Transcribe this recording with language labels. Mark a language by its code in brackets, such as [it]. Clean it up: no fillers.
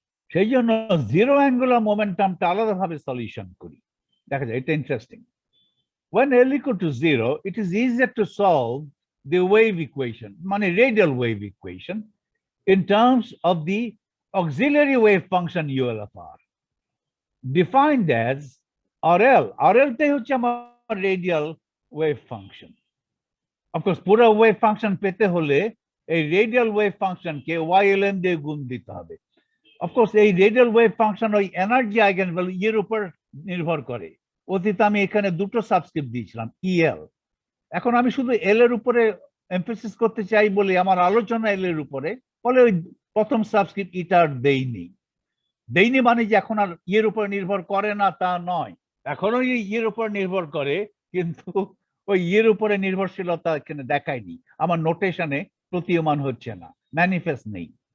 [bn] সেই জন্য zero angular মোমেন্টামটা আলাদাভাবে সলিউশন করি। দেখা যায় এটা interesting. [en] When L equal to 0, it is easier to solve the wave equation, মানে radial wave equation, in terms of the auxiliary wave function UL of R, defined as RL. [bn] RL টাই হচ্ছে আমার radial wave function. Of course, পুরো wave function পেতে হলে এই radial wave function কে YLM দিয়ে গুণ দিতে হবে। Of course, এই radial wave function ওই এনার্জি আইগেনভ্যালু এর উপর নির্ভর করে। অতীতে আমি এখানে দুটো সাবস্ক্রিপ্ট দিয়েছিলাম EL। এখন আমি শুধু এল এর উপরে এমফেসিস করতে চাই বলে আমার আলোচনা এল এর উপরে, ফলে ওই প্রথম সাবস্ক্রিপ্ট ইটা দেইনি মানে যে এখন আর ইয়ের উপর নির্ভর করে না তা নয়, এখনো ইয়ের উপর নির্ভর করে, কিন্তু ওই ইয়ের উপরে নির্ভরশীলতা এখানে দেখায়নি, আমার নোটেশনে প্রতীয়মান হচ্ছে না, ম্যানিফেস্ট নেই।